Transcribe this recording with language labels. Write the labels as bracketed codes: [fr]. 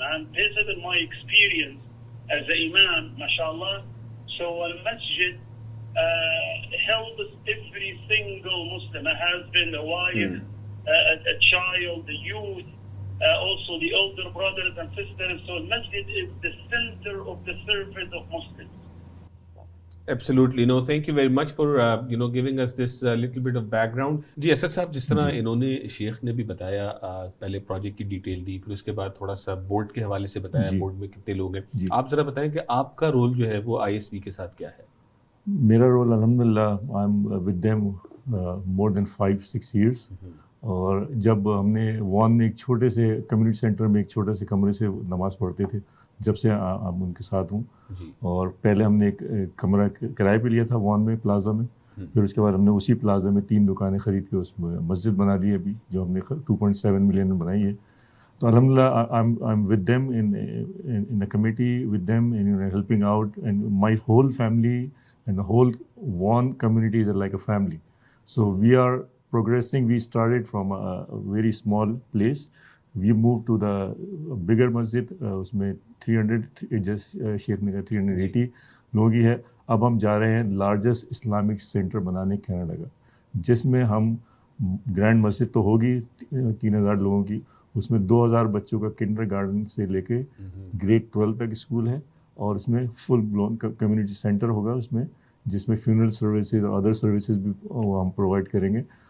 [en] And based on my experience as an imam, mashallah, so a masjid helps every single Muslim, a husband, a wife, a child, a youth, also the older brothers and sisters. So masjid is the center of the service of Muslims. Absolutely. No, thank you very much for giving us this little bit of background. [ur] جی اسد صاحب, جس طرح انہوں نے شیخ نے بھی بتایا, پہلے project کی ڈیٹیل دی, پھر اس کے بعد تھوڑا سا بورڈ کے حوالے سے بتایا, بورڈ میں کتنے لوگ ہیں. آپ ذرا بتائیں کہ آپ کا رول جو ہے وہ ISV کے ساتھ کیا ہے؟ میرا رول [en] الحمدللہ I am with them more than 5-6 years. [ur] اور جب ہم نے وان میں ایک چھوٹے سے کمیونٹی سینٹر میں ایک چھوٹے سے کمرے سے نماز پڑھتے تھے, جب سے ہم ان کے ساتھ ہوں. اور پہلے ہم نے ایک کمرہ کرائے پہ لیا تھا وان میں, پلازا میں. پھر اس کے بعد ہم نے اسی پلازا میں 3 دکانیں خرید کے اس میں مسجد بنا دی ابھی, جو ہم نے 2.7 ملین میں بنائی ہے. [en] تو الحمدللہ I am with them in a committee with them in helping out, and my whole family and whole one community is like a family. So we are progressing. We started from a very small place. We moved to the bigger masjid. [ur] اس میں 300 just شیخ نے کہا 380 لوگ ہی ہے. اب ہم جا رہے ہیں لارجسٹ اسلامک سینٹر بنانے کینیڈا کا, جس میں ہم گرینڈ مسجد تو ہوگی 3000 لوگوں کی, اس میں 2000 بچوں کا کنڈر گارڈن سے لے کے گریڈ 12 تک اسکول ہے, اور اس میں فل بلون کمیونٹی سینٹر ہوگا اس میں, جس میں فیونرل سروسز اور ادر سروسز بھی ہم پرووائڈ کریں گے.